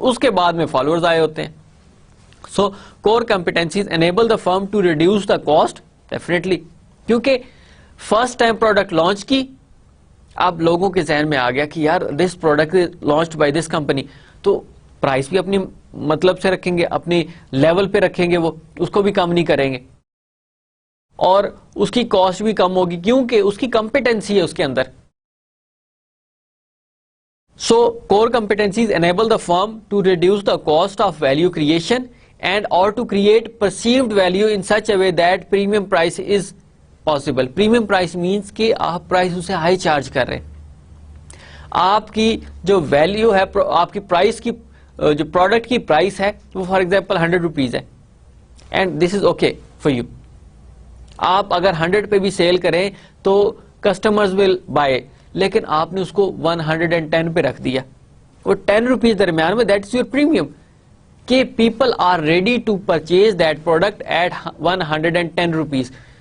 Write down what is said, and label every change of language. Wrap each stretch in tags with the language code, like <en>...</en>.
<ur>اس کے بعد میں فالوورز آئے ہوتے ہیں.</ur> <en>so core competencies enable the firm to reduce the cost,</en> <ur>definitely, کیونکہ فرسٹ ٹائم پروڈکٹ لانچ کی، اب لوگوں کے ذہن میں آ گیا کہ یار</ur> <en>this product launched by this company,</en> <ur>تو پرائس بھی اپنی مطلب سے رکھیں گے، اپنی لیول پہ رکھیں گے، وہ اس کو بھی کم نہیں کریں گے اور اس کی کاسٹ بھی کم ہوگی کیونکہ اس کی کمپیٹنسی ہے اس کے اندر.</ur> <en>So core competencies enable the firm to reduce the cost of value creation and اور to create perceived value in such a way that premium price is possible.</en> <ur>Premium price means کہ آپ price اسے high charge کر رہے ہیں. آپ کی جو ویلو ہے، آپ کی پرائس کی جو پروڈکٹ کی پرائس ہے وہ فار ایگزامپل 100 روپیز ہے</ur> <en>And this is okay for you.</en> <ur>آپ اگر 100 پہ بھی سیل کریں تو</ur> <en>customers will buy,</en> <ur>لیکن آپ نے اس کو 110 پہ رکھ دیا، وہ 10 روپیز درمیان میں،</ur> <en>that is your premium,</en> <ur>کہ</ur> <en>People are ready to purchase that product at 110 rupees.</en>